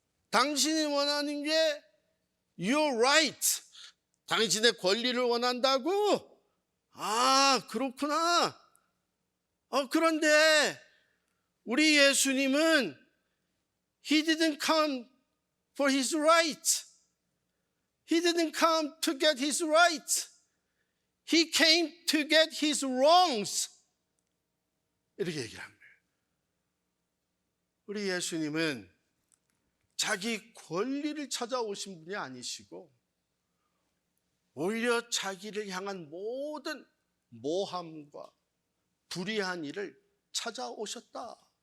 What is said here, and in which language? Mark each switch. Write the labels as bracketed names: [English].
[Korean] 당신이 원하는 게 [English] your right. [Korean] 당신의 권리를 원한다고? 그렇구나. 그런데 우리 예수님은 [English] He didn't come for His right. He didn't come to get His right. He came to get His wrongs. [Korean] 이렇게 얘기를 합니다. 우리 예수님은 자기 권리를 찾아오신 분이 아니시고 오히려 자기를 향한 모든 모함과 불의한 일을 찾아오셨다.